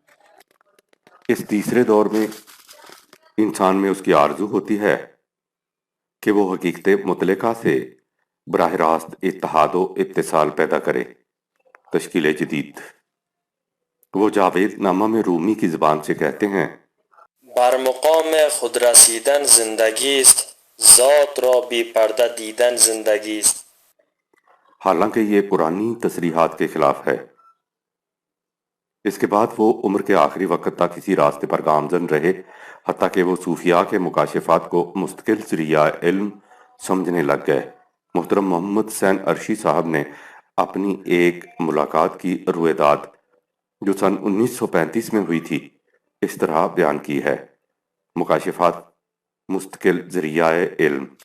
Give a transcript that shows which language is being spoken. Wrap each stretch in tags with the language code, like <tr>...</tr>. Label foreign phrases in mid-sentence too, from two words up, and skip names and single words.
<ur>اس تیسرے دور میں انسان میں اس کی آرزو ہوتی ہے کہ وہ حقیقت مطلقہ سے براہ راست اتحاد و اتصال پیدا کرے۔ تشکیل جدید وہ جاوید نامہ میں رومی کی زبان سے کہتے ہیں:</ur> <fa>بر مقام خود رسیدن زندگی است، ذات را بی پردہ دیدن زندگی است۔</fa> <ur>حالانکہ یہ پرانی تصریحات کے خلاف ہے۔ اس کے بعد وہ عمر کے آخری وقت تک اسی راستے پر گامزن رہے، حتیٰ کہ وہ صوفیاء کے مکاشفات کو مستقل ذریعہ علم سمجھنے لگ گئے۔ محترم محمد حسین عرشی صاحب نے اپنی ایک ملاقات کی رویداد جو سن 1935 میں ہوئی تھی اس طرح بیان کی ہے: مکاشفات مستقل ذریعہ علم۔</ur>